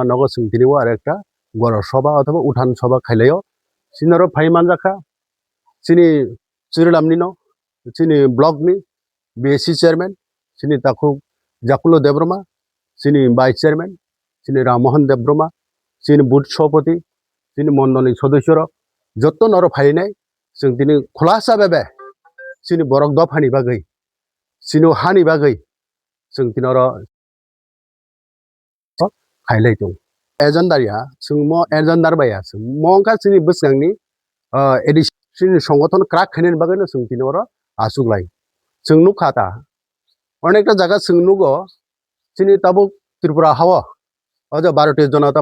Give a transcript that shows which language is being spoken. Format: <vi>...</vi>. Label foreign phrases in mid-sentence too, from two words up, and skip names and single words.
<trp>নগর সুংতিনিও আর একটা বড় সভা অথবা উঠান সভা খাইলেও সিনারো ফাইমান রাখা যিনি চিরলামনি ন যিনি ব্লকনি বিএসসি চেয়ারম্যান যিনি তাকো জাকুলো দেবরমা যিনি ভাইস চেয়ারম্যান যিনি রামমোহন দেবরমা যিনি বুথ সভাপতি যিনি মন্ডলী সদস্যর যত নর ফাইনাই जों दिनै खुलासा भाबे जोंनि बरक दफानि बागै जोंनि हानि बागै जों दिनै खायलाय दं एजेन्डारिया जों म एजेन्डार बाया जों मंका जोंनि बोसगांनि एडिसन संगठन क्राक खायनायनि बागैनो जों दिनै आसुग्लाय जों नुखाता अनेकटा जायगा जों नुगो जोंनि ताबुक त्रिपुरा हावा अजा भारतीय जनता</trp>